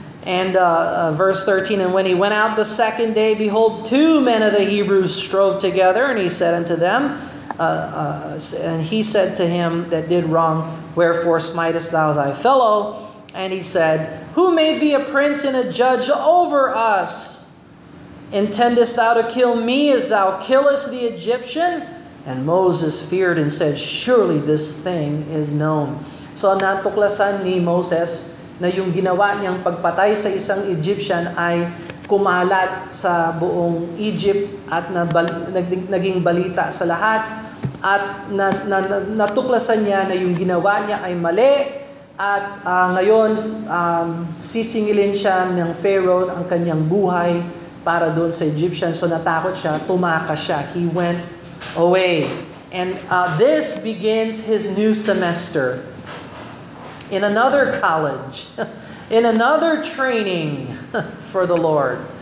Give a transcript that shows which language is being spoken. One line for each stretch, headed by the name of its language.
English: And verse 13, and when he went out the second day, behold, 2 men of the Hebrews strove together, and he said unto them, and he said to him that did wrong, wherefore smitest thou thy fellow? And he said, who made thee a prince and a judge over us? Intendest thou to kill me as thou killest the Egyptian? And Moses feared and said, surely this thing is known.
Filipino: So natuklasan ni Moses na yung ginawa niyang pagpatay sa isang Egyptian ay kumalat sa buong Egypt at naging balita sa lahat. At natuklasan niya na yung ginawa niya ay mali. At ngayon sisingilin siya ng Pharaoh ang kanyang buhay para doon sa Egyptian. So natakot siya, tumakas siya.
English: He went away. And this begins his new semester in another college, in another training for the Lord.